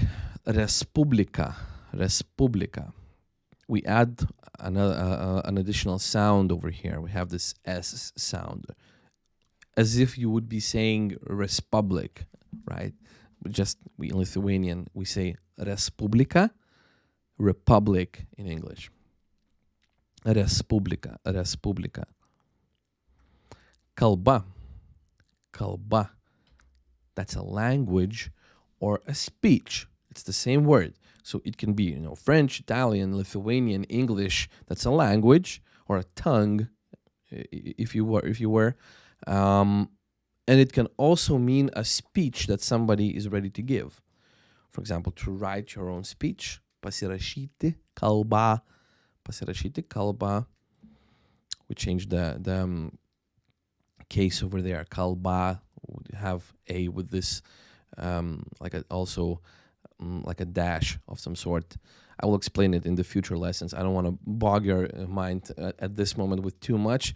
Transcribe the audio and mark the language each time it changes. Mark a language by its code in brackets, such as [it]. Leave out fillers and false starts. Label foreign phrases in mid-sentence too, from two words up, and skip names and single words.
[lt] Respublika, respublika. [en] We add an additional sound over here. We have this S sound, as if you would be saying Respublic, right? We in Lithuanian, we say Respublika, republic in English. [lt] Respublika, respublika. Kalba, kalba. [en] That's a language or a speech. It's the same word. So it can be, French, Italian, Lithuanian, English. That's a language or a tongue, if you were. And it can also mean a speech that somebody is ready to give. For example, to write your own speech. [lt] Pasirašyti kalbą. Pasirašyti kalbą. [en] We changed the case over there. Kalba would have a with this like a dash of some sort. I will explain it in the future lessons. I don't want to bog your mind at this moment with too much.